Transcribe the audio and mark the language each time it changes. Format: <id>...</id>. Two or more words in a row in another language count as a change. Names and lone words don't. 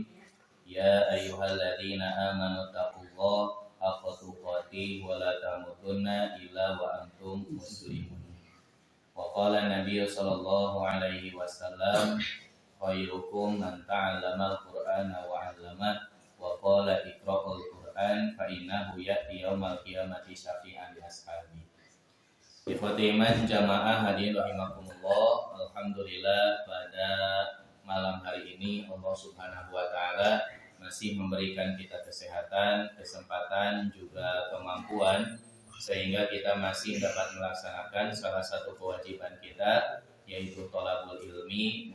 <ar>يا أيها الذين آمنوا اتقوا الله حق تقاته ولا تموتن إلا وأنتم مسلمون. وقال النبي صلى الله عليه وسلم، خيركم من تعلم القرآن وعلمه، وقال اقرؤوا القرآن فإنه يأتي يوم القيامة شفيعا لأصحابه. إخوتي الجماعة الحاضرين رحمكم الله.</ar> <id>Alhamdulillah pada malam hari ini</id> <ar>الله سبحانه وتعالى</ar> <id>masih memberikan kita kesehatan, kesempatan juga kemampuan sehingga kita masih dapat melaksanakan salah satu kewajiban kita, yaitu</id> <ar>طلب العلم.</ar>